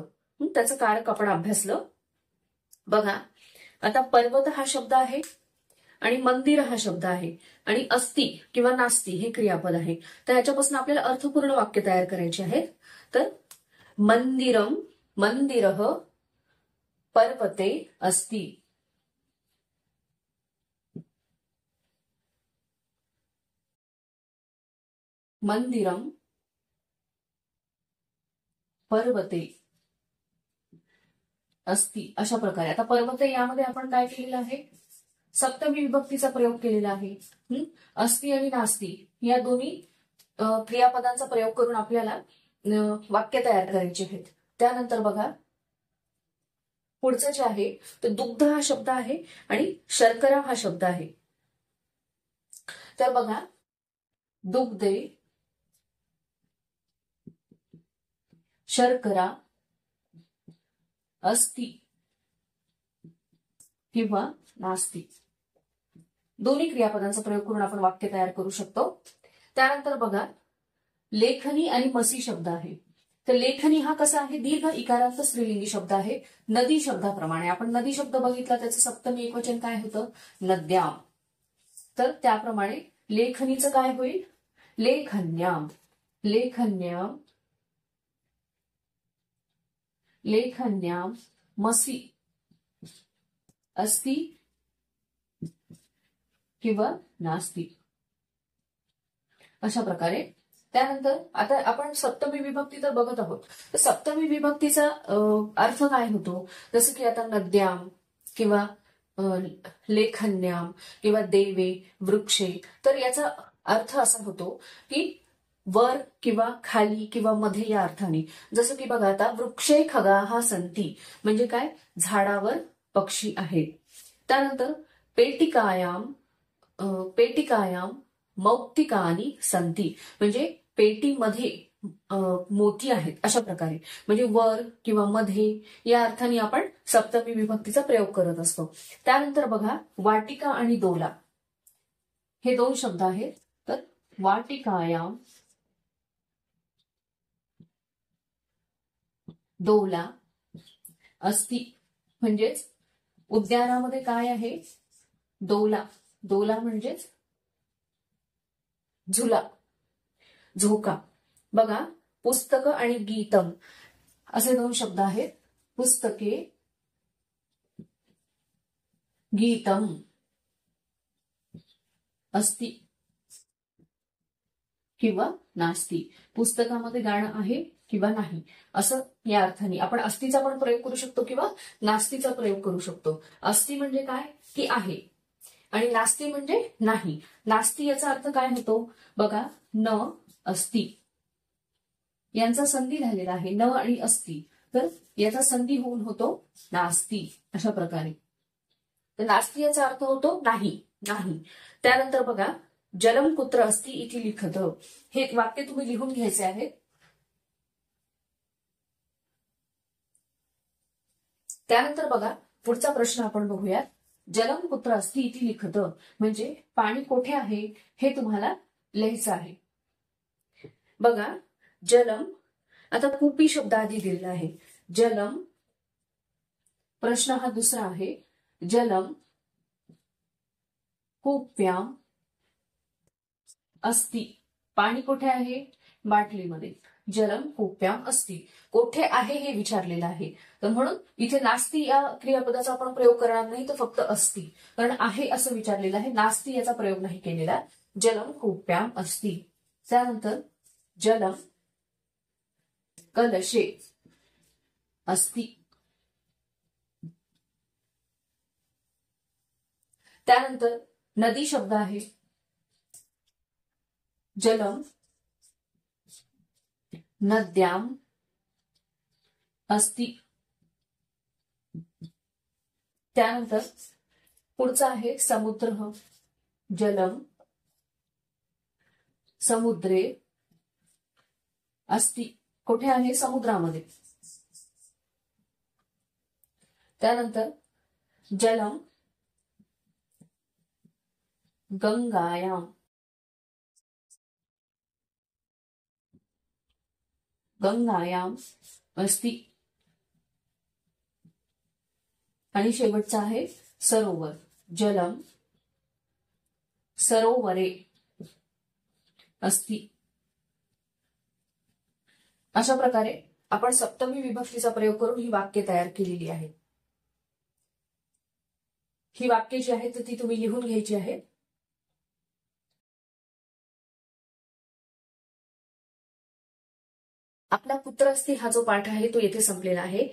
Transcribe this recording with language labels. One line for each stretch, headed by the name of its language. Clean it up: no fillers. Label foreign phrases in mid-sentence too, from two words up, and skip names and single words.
Marathi: त्याचं कारक आपण अभ्यासलं. बघा, आता पर्वत हा शब्द आहे आणि मंदिर हा शब्द आहे आणि अस्ति किंवा नास्ति हे क्रियापद आहे. तर याच्यापासून आपल्याला अर्थपूर्ण वाक्य तयार करायचे आहेत.
Sanskrit: तर मंदिरम, मंदिरः पर्वते अस्ति. मंदिरम पर्वते अस्ति,
Marathi: अशा प्रकारे. आता पर्वते यामध्ये आपण काय केलेलं आहे, सप्तमी विभक्तीचा प्रयोग केलेला आहे. अस्ति आणि नास्ति या दोन्ही क्रियापदांचा प्रयोग करून आपल्याला वाक्य तयार करायचे आहेत. त्यानंतर बघा, पुढचं जे आहे तर दुग्ध हा शब्द आहे आणि शर्करा हा शब्द आहे. तर बघा,
Sanskrit: दुग्धे, शर्करा, अस्ति किंवा नास्ति,
Marathi: दोन्ही क्रियापदांचा प्रयोग करून आपण वाक्य तयार करू शकतो. त्यानंतर बघा, लेखनी आणि मसी शब्द आहे. तर लेखनी हा कसा आहे, दीर्घ इकारांत स्त्रीलिंगी शब्द आहे नदी शब्दाप्रमाणे. आपण नदी शब्द बघितला, त्याचं सप्तमी एकवचन काय होतं, नद्याम. तर त्याप्रमाणे लेखनीचं काय होईल,
Sanskrit: लेखन्याम, लेखन्याम, लेखन्याम, मसी, अस्ति किंवा नास्ति,
Marathi: अशा प्रकारे. त्यानंतर आता आपण सप्तमी विभक्ती तर बघत आहोत. तर सप्तमी विभक्तीचा अर्थ काय होतो, जसं की आता नद्याम किंवा लेखन्याम किंवा
Sanskrit: देवे, वृक्षे.
Marathi: तर याचा अर्थ असा होतो की वर किंवा खाली किंवा मध्ये या अर्थाने. जसं की बघा, आता
Sanskrit: वृक्षे खगाः सन्ति
Marathi: म्हणजे काय, झाडावर पक्षी आहेत. त्यानंतर
Sanskrit: पेटिकायाम, पेटिकायाम मौक्तिकानि सन्ति
Marathi: म्हणजे पेटीमध्ये मोती आहेत, अशा प्रकारे. म्हणजे वर किंवा मध्ये या अर्थाने आपण सप्तमी विभक्तीचा प्रयोग करत असतो. त्यानंतर बघा, वाटिका आणि डोला हे दोन शब्द आहेत. तर
Sanskrit: वाटिकायाम, डोला, अस्ति
Marathi: म्हणजेच उद्यानामध्ये काय आहे, डोला. डोला म्हणजेच झुला, झोका. बघा, पुस्तक आणि गीतम असे दोन शब्द आहेत.
Sanskrit: पुस्तके, गीतम, अस्ति.
Marathi: किंवा नास्ती. पुस्तकामध्ये गाणं आहे किंवा नाही, असं या अर्थाने. आपण अस्तीचा पण प्रयोग करू शकतो किंवा नास्तीचा प्रयोग करू शकतो. अस्ती म्हणजे काय की आहे, आणि नास्ती म्हणजे नाही. नास्ती याचा अर्थ काय होतो बघा,
Sanskrit: न अस्ती
Marathi: यांचा संधी झालेला आहे, न आणि अस्ती, तर याचा संधी होऊन होतो नास्ती. अशा प्रकारे तर नास्ती याचा अर्थ होतो नाही, नाही. त्यानंतर बघा,
Sanskrit: जलम कुत्र अस्ति इति लिखत,
Marathi: हे वाक्य तुम्ही लिहून घ्यायचे आहे. त्यानंतर बघा, पुढचा प्रश्न आपण बघूयात.
Sanskrit: जलम कुत्र अस्ति इति लिखत
Marathi: म्हणजे पाणी कोठे आहे हे तुम्हाला लिहायचं आहे. बघा, जलम, आता कुपी शब्द आधी दिलेला आहे. जलम, प्रश्न हा दुसरा आहे.
Sanskrit: जलम कूप्याम अस्ति,
Marathi: पाणी कुठे आहे बाटलीमध्ये.
Sanskrit: जलम कूप्याम अस्ति,
Marathi: कोठे आहे हे विचारलेलं आहे. तर म्हणून इथे नास्ती या क्रियापदाचा आपण प्रयोग करणार नाही, तर फक्त अस्ति, कारण आहे असं विचारलेलं आहे. नास्ती याचा प्रयोग नाही केलेला.
Sanskrit: जलम कूप्याम अस्ति. त्यानंतर जलम कलशे अस्ति.
Marathi: त्यानंतर नदी शब्द आहे.
Sanskrit: जलम नद्याम अस्ति.
Marathi: त्यानंतर पुढचा आहे समुद्र.
Sanskrit: जलम समुद्रे अस्ति,
Marathi: कुठे आहे समुद्रामध्ये.
Sanskrit: त्यानंतर जलम गंगायाम, गंगायाम अस्ति.
Marathi: आणि शेवटचा आहे सरोवर.
Sanskrit: जलम सरोवरे अस्ति.
Marathi: अशा प्रकारे आपण सप्तमी विभक्तीचा प्रयोग करून ही वाक्य तयार केलेली आहेत. ही वाक्य जी आहेत ती तुम्ही लिहून घ्यायची आहेत. आपला
Sanskrit: पुत्र अस्ति
Marathi: हा जो पाठ आहे तो येथे संपलेला आहे.